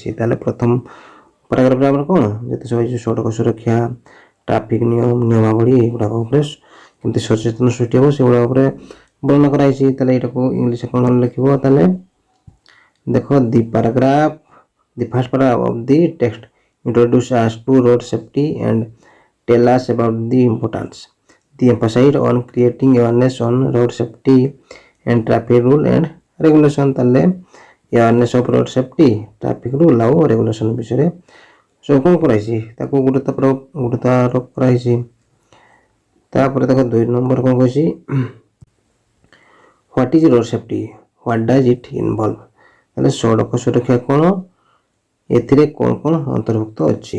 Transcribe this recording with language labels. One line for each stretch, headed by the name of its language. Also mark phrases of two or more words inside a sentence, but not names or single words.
Odia: ତାହେଲେ ପ୍ରଥମ ପାରାଗ୍ରାଫରେ ଆମର କ'ଣ ଯେତେ ସବୁ ସଡ଼କ ସୁରକ୍ଷା ଟ୍ରାଫିକ୍ ନିୟମାବଳୀ ଏଗୁଡ଼ାକ ଉପରେ କେମିତି ସଚେତନ ସୃଷ୍ଟି ହେବ ସେଗୁଡ଼ାକ ଉପରେ ବର୍ଣ୍ଣନା କରାଯାଇଛି। ତାହେଲେ ଏଇଟାକୁ ଇଂଲିଶ କ'ଣ ଲେଖିବ, ତାହେଲେ ଦେଖ
English: the first paragraph of the text introduce us to road safety and tell us about the importance. The emphasize on creating awareness on road safety and traffic rule and regulation.
Odia: ତାହେଲେ
English: awareness of road safety, traffic rule
Odia: ଆଉ regulation ବିଷୟରେ ସବୁ କ'ଣ କରାଯାଇଛି ତାକୁ ଗୁରୁତ୍ୱ ଆରୋପ କରାଯାଇଛି। ତାପରେ ଦେଖ 2 ନମ୍ବର କ'ଣ କହିଛି,
English: what is road safety, what does it involve.
Odia: ତାହେଲେ ସଡ଼କ ସୁରକ୍ଷା କ'ଣ, ଏଥିରେ କ'ଣ କ'ଣ ଅନ୍ତର୍ଭୁକ୍ତ ଅଛି।